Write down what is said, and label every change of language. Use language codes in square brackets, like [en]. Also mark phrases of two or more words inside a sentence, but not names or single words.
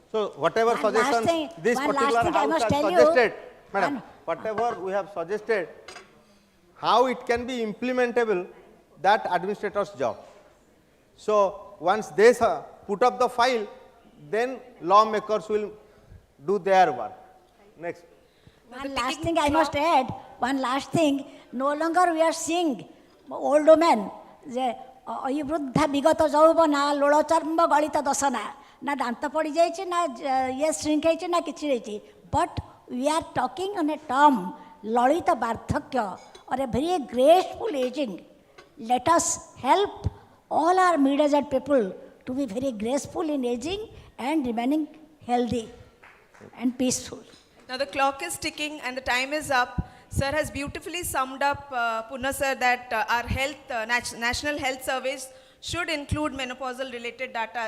[en] So whatever suggestions this particular house has suggested, madam, whatever we have suggested, how it can be implementable, that administrator's job. So once they put up the file, then lawmakers will do their work. Next. One last thing I must add, one last thing, no longer we are seeing old women, [or] ଅୟବୃଦ୍ଧା ବିଗତ ଯୌବନା ଲୋଳଚର୍ମ ଗଳିତ ଦଶନା ନା ଦାନ୍ତ ପଡ଼ିଯାଇଛି ନା ଇଏ ଶ୍ରିଙ୍କ୍ ହେଇଛି ନା କିଛି ହେଇଛି [en] ବଟ୍ we are talking on a term [hi] ललित वार्धक्य [en] और a very graceful aging लेट अस हेल्प all our middle-aged people to be very graceful in aging and remaining healthy and peaceful. Now the clock is ticking and the time is up. Sir has beautifully summed up, Puna sir, that our National Health Service should include menopausal related data.